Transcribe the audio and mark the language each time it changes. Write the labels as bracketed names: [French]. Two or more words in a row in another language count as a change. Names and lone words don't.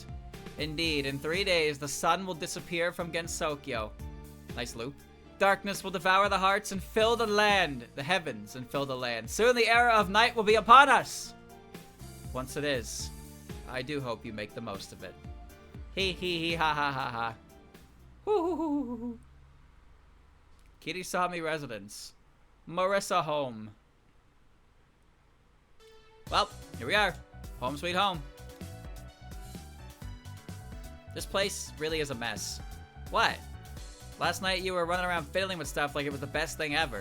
[English] Indeed, in 3 days, the sun will disappear from Gensokyo. Nice loop. Darkness will devour the hearts and fill the land. The heavens and fill the land. Soon the era of night will be upon us. Once it is, I do hope you make the most of it. Hee hee hee ha ha ha ha. Hoo hoo hoo hoo hoo. Kirisami residence. Marissa home. Well, here we are. Home sweet home. This place really is a mess. What? Last night you were running around fiddling with stuff like it was the best thing ever.